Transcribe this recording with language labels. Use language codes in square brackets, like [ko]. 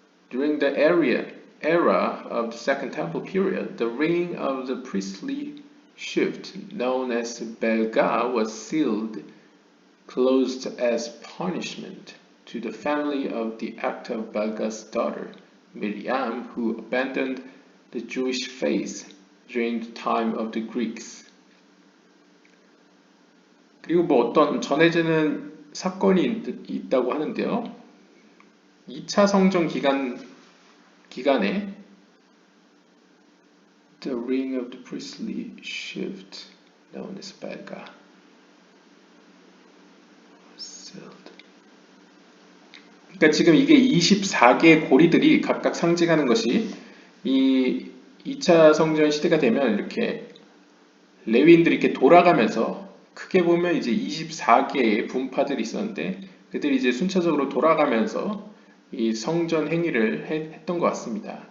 [en] During the era of the Second Temple period, the ring of the priestly shift, known as belga, was sealed closed as punishment to the family of the act of Belga's daughter, Miriam, who abandoned the Jewish faith during the time of the Greeks. [ko] 그리고 어떤 전해지는 사건이 있다고 하는데요. 2차 성전 기간에 [en] The ring of the priestly shift, known as belga. [ko] 그러니까 지금 이게 24개의 고리들이 각각 상징하는 것이 이 2차 성전 시대가 되면 이렇게 레위인들이 이렇게 돌아가면서 크게 보면 이제 24개의 분파들이 있었는데 그들이 이제 순차적으로 돌아가면서 이 성전 행위를 했던 것 같습니다.